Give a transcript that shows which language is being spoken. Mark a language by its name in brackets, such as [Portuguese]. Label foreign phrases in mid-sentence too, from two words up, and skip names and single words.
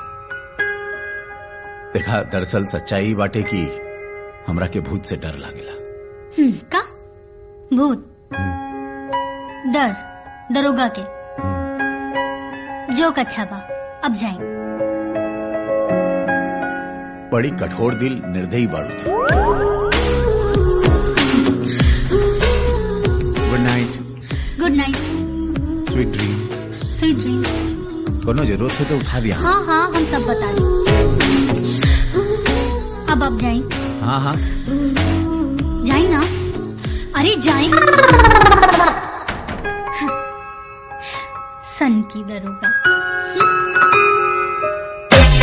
[Bhojpuri] देखा, दरअसल सच्चाई बाटे की हमरा के भूत से डर लागेला। का भूत? डर दरोगा के जोक अच्छा बा, अब जाए। बड़ी कठोर दिल निर्दयी बाड़ू थी। [English] good night. good night. sweet dreams. sweet dreams. [Bhojpuri] कोनो जरूरत हो तो उठा दिया। हाँ हाँ, हम सब बता दें। अब जाए। हाँ हाँ जाए ना। अरे जाए। सन की दरोगा।